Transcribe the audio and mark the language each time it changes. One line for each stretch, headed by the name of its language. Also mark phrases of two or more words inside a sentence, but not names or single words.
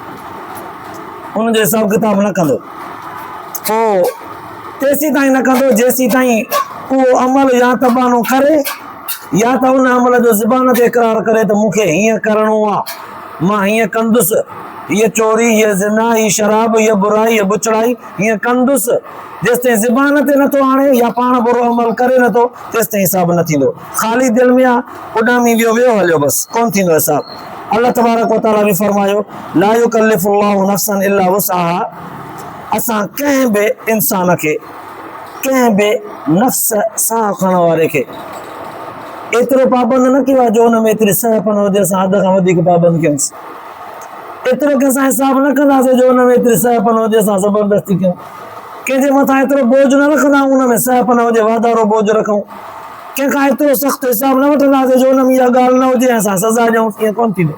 Sindhi: उनजो हिसाब किताब न कंदो, पोइ तेसीं ताईं न कंदो जेसीं ताईं उहो अमल या त बहानो करे या त उन अमल जो ज़ुबान ते इक़रार करे त मूंखे हीअं करिणो आहे, मां हीअं कंदुसि, हीअ चोरी, हीअ ज़िना, हीअ शराब, हीअ बुराई, हीअ बुचड़ाई हीअं कंदुसि, जेसिताईं ज़ुबान ते नथो आणे या पाण बुरो अमल करे नथो तेसिताईं हिसाब न थींदो। ख़ाली दिलि में आहे उॾामी वियो हलियो, बसि कोन थींदो हिसाब।
Arabic: الله تبارك و تعالى
Sindhi: बि फरमायो,
Arabic: لا يكلف الله نفسا إلا وسعها,
Sindhi: असां कंहिं बि इंसान खे, कंहिं बि नफ़्स साह खणण वारे खे एतिरो पाबंद न कयो आहे जो हुन में एतिरी सहपन हुजे असां हद खां वधीक पाबंद कयूंसि, एतिरो कंहिंसां हिसाब न कंदासीं जो हुन में एतिरी सहपन हुजे असां ज़बरदस्ती कयूं, कंहिंजे मथां एतिरो बोझ न रखंदा हुन में सहपन हुजे वाधारो बोझ रखूं, कंहिंखां एतिरो सख़्तु हिसाब न वठंदासीं जो हुन में इहा ॻाल्हि न हुजे असां सज़ा ॾियूं, ईअं कोन थींदो।